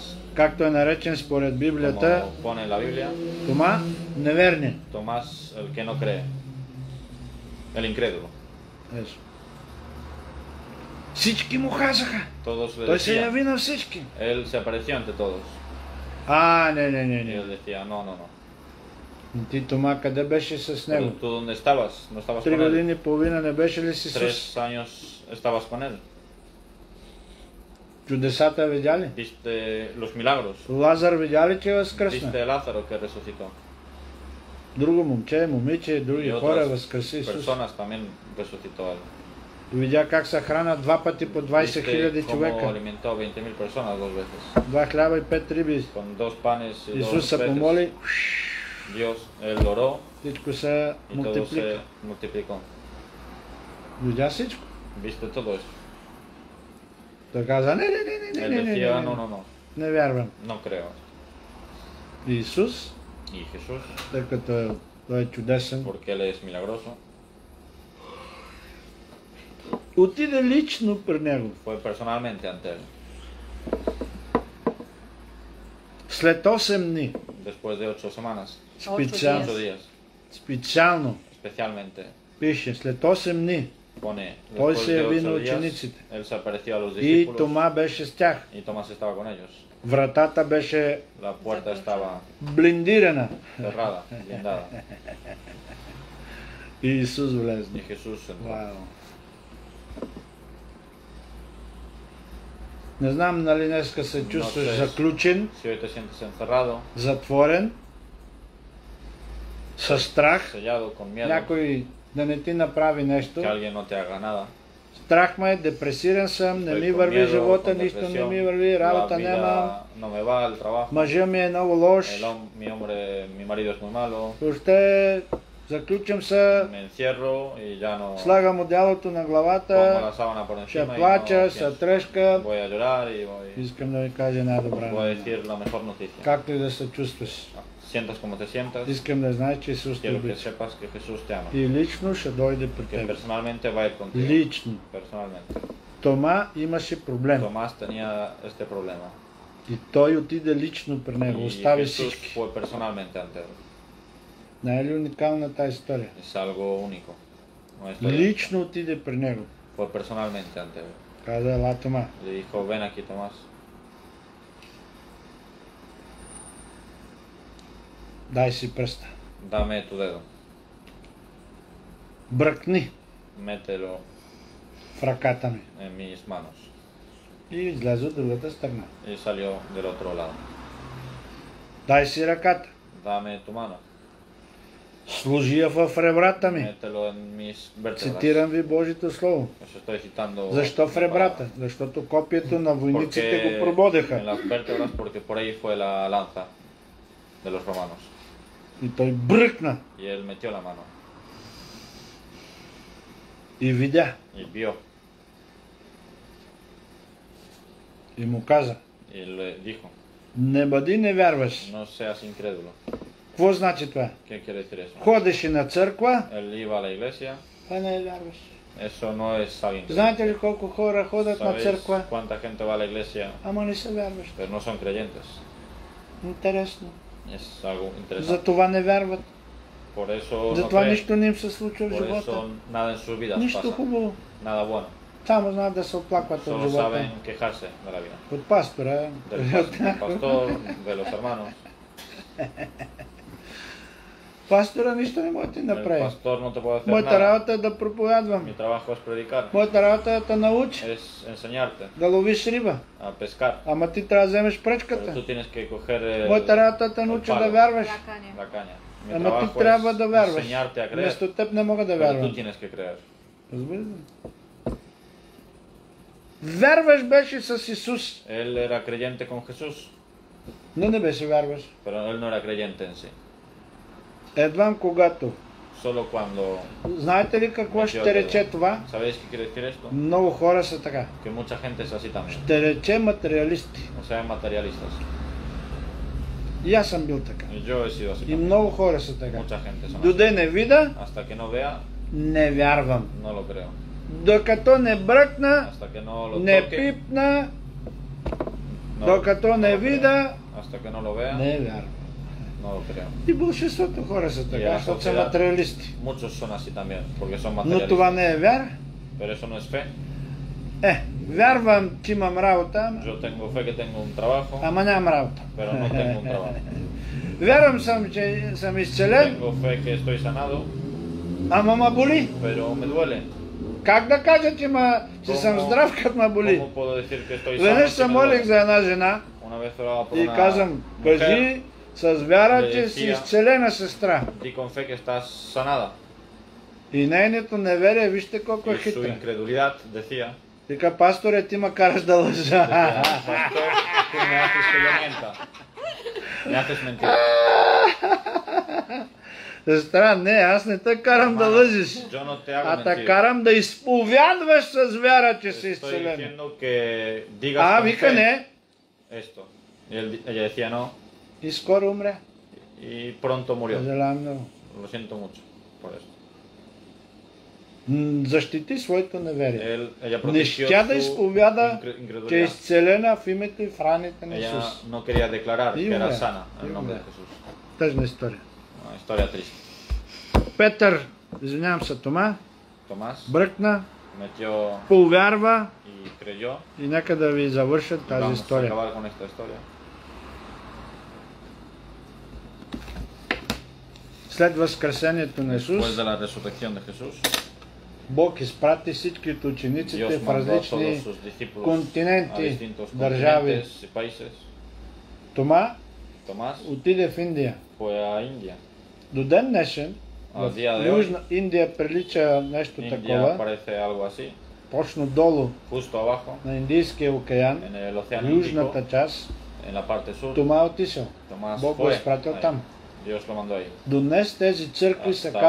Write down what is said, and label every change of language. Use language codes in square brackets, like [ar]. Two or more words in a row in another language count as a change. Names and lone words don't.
[bg] Както е наречен според Библията, [es] Como pone en la Biblia, [bg] Тома неверният. [es] Tomás el que no cree, el incrédulo. [bg] Ето. Всички му казаха. [es] Todos le [bg] Той се [es] decían, [bg] яви на всички. [es] él se apareció ante todos. [bg] Не, [es] Y [bg] не. [es] él decía, no, no, no. [bg] Ти, Тома, къде беше с [es] Pero [bg] него? [es] tú dónde estabas? ¿No estabas [bg] 3 [es] con él? [bg] години и половина не беше ли с Исус? [es] 3 años estabas con él. [bg] Чудесата видя ли? [es] Viste los milagros. [bg] Лазар видя ли, че е възкръсна? [es] Viste a Lázaro que resucitó. [bg] Друго момче, момиче, други [es] Y [bg] хора [es] otras [bg] възкръси Исус. [es] personas también resucitó a él. [bg] Видя как се хранят 2 пъти по 20 [es] Viste [bg] хиляди [es] cómo [bg] човека. [es] alimentó 20.000 personas 2 veces. [bg] 2 хляба и 5 риби. [es] Con 2 panes y 2 [bg] Исус се [es] peces. [bg] помоли, [es] Dios, él oró [bg] всичко се [es] y todo [bg] мултиплика. [es] se multiplicó. [bg] Видя всичко. [es] Viste todo eso. [bg] Той каза, не, [es] Él decía, no, no, no, [bg] не вярвам. [es] no creo. [bg] И Исус, [es] Y Jesús, [bg] тъй като той е чудесен, [es] porque él es milagroso, [bg] отиде лично при него. [es] fue personalmente ante él. [bg] След 8 дни, [es] Después de 8 semanas, [bg] специално, [es] 8 días, [bg] специално [es] especialmente, [bg] пише, след 8 дни, [es] pone, [bg] той [es] después [bg] се [es] de [bg] яви на [es] 8 días, [bg] учениците. [es] él se apareció a los [bg] И [es] discípulos [bg] Тома беше с тях. [es] y Tomás estaba con ellos. [bg] Вратата беше [es] La puerta estaba [bg] блиндирана. [es] cerrada, blindada, [bg] И Исус [es] y [bg] влезна. [es] Jesús entró. [bg] Вау. Не знам, нали днеска се чувстваш [es] sé. [bg] заключен, [es] Si hoy te sientes encerrado, [bg] затворен, със страх, [es] sellado, con miedo, [bg] някой да не ти направи нещо. [es] que alguien no te haga nada, [bg] Страх ме, депресиран съм, не [es] estoy [bg] ми [es] con [bg] върви [es] miedo, [bg] живота, [es] con [bg] нищо не [es] depresión, [bg] ми върви, [es] la [bg] работа нямам. [es] vida no me va, el trabajo, [bg] Мъжа ми е много лош. [es] mi hombre, mi marido es muy malo, [bg] Въобще заключам се, [es] me encierro y ya no [bg] слагам одялото на [es] pongo [bg] главата, [es] la sábana por [bg] ще [es] encima y [bg] плача, [es] no [bg] се [es] pienso. [bg] тръшка. [es] Voy a llorar y voy, [bg] Искам да ви кажа една добра [es] voy a [bg] новина. [es] decir la mejor noticia. [bg] Както и да се чувстваш, [es] Sientas como te sientas, [bg] искам да знаеш, че Исус те [es] quiero que [bg] обича. [es] sepas que Jesús te ama, [bg] И лично ще дойде при [es] que [bg] теб. [es] personalmente va a ir contigo, [bg] Лично. [es] personalmente. [bg] Тома имаше проблем. [es] Tomás tenía este problema [bg] И той отиде лично при него, [es] y [bg] остави [es] Jesús [bg] всички. [es] fue personalmente ante él. [bg] Не е ли уникална тази история? [es] Es algo único. Una historia. [bg] Лично отиде при него. [es] Fue personalmente ante él. [bg] Каза, ела Тома. [es] Le dijo, ven aquí Tomás, [bg] Дай си пръста. [es] dame tu dedo, [bg] Бръкни [es] mételo [bg] в ръката ми. [es] en mis manos. [bg] И излезе от другата страна. [es] Y salió del otro lado. [bg] Дай си ръката. [es] Dame tu mano, [bg] Служи я в ребрата ми. [es] mételo en mis vértebras. [bg] Цитирам ви Божието Слово. [es] Os estoy citando. [bg] Защо в ребрата? Защото копието на войниците [es] Porque [bg] го [es] en [bg] прободеха. [es] las vértebras, porque por ahí fue la lanza de los romanos. [bg] И той бръкна [es] Y él metió la mano [bg] и видя. [es] y vio [bg] И му каза, [es] y le dijo, [bg] Не бъди невярваш. [es] No seas incrédulo. [bg] Какво значи това? [es] ¿Qué quiere decir eso? [bg] Ходиш и на църква, [es] Él iba a la iglesia. [bg] а не вярваш. [es] Eso no es alguien que [bg] Знаете ли колко хора ходят на [es] ¿Sabéis [bg] църква, [es] cuánta gente va a la iglesia [bg] ама не се вярваш? [es] pero no son creyentes? [bg] Интересно. [es] Es algo interesante. [bg] За това не вярват. [es] Por eso [bg] За [es] no [bg] това [es] creen. [bg] нищо не им се случва в [es] Por [bg] живота. [es] eso nada en sus vidas [bg] Нищо [es] pasa. [bg] хубаво. [es] Nada bueno. [bg] Само знаят да се оплакват от [es] Solo [bg] живота. [es] saben quejarse de la vida. [bg] От пастора. [es] Del pastor, de los hermanos. [bg] Пастора нищо не може да ти [es] El [bg] направи. [es] pastor no te puede hacer [bg] Моята [es] nada. [bg] работа е да проповядвам. [es] Mi trabajo es predicar. [bg] Моята работа е да те научи [es] Es enseñarte [bg] да ловиш риба. [es] a pescar. [bg] Ама ти трябва да вземеш [es] Pero [bg] пръчката. [es] tú tienes que coger [bg] Моята работа е да те науча да вярваш. Лякане. [es] la caña. Mi [bg] Ама [es] trabajo [bg] ти трябва да [es] es [bg] вярваш. [es] enseñarte a creer. [bg] Вместо теб не мога да [es] Pero [bg] вярвам. [es] tú tienes que creer. [bg] Разбира ли? Вярваш беше с Исус, [es] Él era creyente con Jesús, [bg] но не беше вярваш. [es] pero él no era creyente en sí. [bg] Едвам когато. [es] Solo cuando... [bg] Знаете ли какво ще рече това? [es] ¿Sabéis qué quiere decir esto? [bg] Много хора са така. [es] Que mucha gente es así también. [bg] Ще рече материалисти. [es] O sea, materialistas. [bg] И аз съм бил така. [es] Y yo he sido así [bg] И [es] también. [bg] много хора са така. [es] Mucha gente son así. [bg] Доде не вида, [es] Hasta que no vea, [bg] не вярвам. [es] no lo creo. [bg] Докато не бръкна, [es] Hasta que no lo [bg] не [es] toque, [bg] пипна, [es] no, [bg] докато [es] no [bg] не [es] lo creo. [bg] вида, [es] Hasta que no lo vea, [bg] не вярвам. [es] no lo creo. [bg] И большинството хора са И така, аз защото са сега- материалисти. [es] Muchos son así también, porque son [bg] Но това [es] materialistas. [bg] не е вяра. [es] Pero eso no es fe. [bg] Вярвам, че имам работа, [es] Yo tengo fe que tengo un trabajo, [bg] ама нямам работа. [es] pero no tengo un trabajo. [bg] Вярвам съм, че съм изцелен, [es] Tengo fe que estoy sanado, [bg] ама ма боли. [es] pero me duele. [bg] Как да кажа, че съм здрав, като ма боли? [es] ¿Cómo puedo decir que estoy sano [bg] Веднъж [es] si [bg] се [es] me [bg] молих [es] duele? [bg] за една жена [es] Una vez oraba por [bg] и [es] una [bg] казвам, [es] mujer, [bg] кажи с вяра, [es] Le [bg] че си [es] decía- [bg] изцелена сестра. [es] di con fe que estás sanada. [bg] И нейното неверие, вижте колко е [es] Y su [bg] хитра. [es] incredulidad decía, [bg] Вика, пасторе, ти ма караш да лъжа. [es] pastor, tú me haces que yo mienta. Me haces mentir. [bg] Сестра, не, аз не те карам да [es] Hermano, [bg] лъжиш, [es] yo no te hago [bg] а те [es] mentir. [bg] карам да изповядваш с вяра, че си [es] Estoy [bg] изцелена. [es] diciendo que digas [bg] А, [es] con [bg] вика [es] fe [bg] не. [es] esto. Y ella decía no, [bg] И скоро умря. [es] y pronto murió. [bg] Съжалявам много. [es] Lo siento mucho por esto. [bg] Защити своето неверие. [es] Ella [bg] Не [es] protegió [bg] щя да [es] su [bg] изповяда, че е [es] incredulidad. [bg] изцелена в името и в раните на [es] Ella [bg] Исус. [es] no quería declarar Y que era murió. sana en Y el nombre de murió. Jesús. [bg] Тъжна история. [es] Una historia triste. [bg] Петър, извинявам се, Тома, [es] Tomás [bg] бръкна, [es] metió [bg] повярва [es] y creyó. [bg] и нека да ви завърша [es] Y [bg] тази [es] vamos a [bg] история. [es] acabar con esta historia. [bg] След възкресението на [es] Después [bg] Исус, [es] de la resurrección de Jesús, [bg] Бог изпрати всички от учениците [es] Dios [bg] в [es] mandó a todos [bg] различни [es] sus discípulos a [bg] континенти, [es] distintos [bg] държави. [es] continentes y países. [bg] Тома [es] Tomás [bg] отиде в Индия. [es] fue a India. [bg] До ден днешен, [es] Al [bg] в [es] día de hoy, [bg] Южна Индия прилича нещо [es] India [bg] такова, [es] parece algo así. [bg] точно долу [es] Justo abajo, [bg] на Индийския океан, [es] en el océano Índico, [bg] южната част, [es] en la parte sur, [bg] Тома отишъл. [es] Tomás [bg] Бог го [es] fue [bg] изпратил [es] ahí. [bg] там. [es] Dios lo mandó ahí. [bg] До днес тези църкви се [es] Hasta